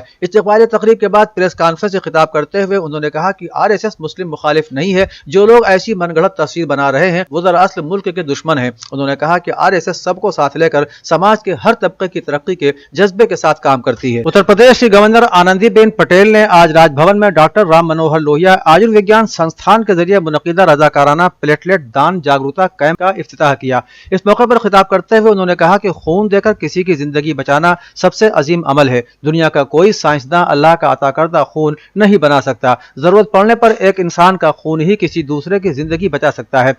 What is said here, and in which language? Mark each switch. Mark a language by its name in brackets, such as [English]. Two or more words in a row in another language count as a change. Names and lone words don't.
[Urdu] استقبالیہ تقریب کے بعد پریس کانفرنس سے خطاب کرتے ہوئے انہوں نے کہا کہ RSS مسلم مخالف نہیں ہے۔ جو لوگ ایسی من گھڑت تصویر بنا رہے ہیں وہ دراصل ملک کے دشمن ہیں۔ انہوں نے کہا کہ RSS سب کو ساتھ لے کر سماج کے ہر طبقے کی ترقی کے جذبے کے ساتھ کام کرتی ہے۔ اتر پردیش کی گورنر آنندی بین پٹیل نے آج راج بھون میں ڈاکٹر رام منوہر لوہیا آیوروگیان سنستھان کے ذریعے منعقدہ رضاکارانہ پلیٹلیٹ دان جاگروکتا کیمپ کا افتتاح کیا۔ اس موقع پر خطاب کرتے ہوئے انہوں نے کہا کہ خون دے کر کسی کی زندگی بچانا سب سے عظیم عمل ہے۔ دنیا کا کوئی سائنسداں اللہ کا عطا کردہ خون نہیں بنا سکتا۔ ضرورت پڑنے پر ایک انسان کا خون ہی کسی دوسرے کی زندگی بچا سکتا ہے۔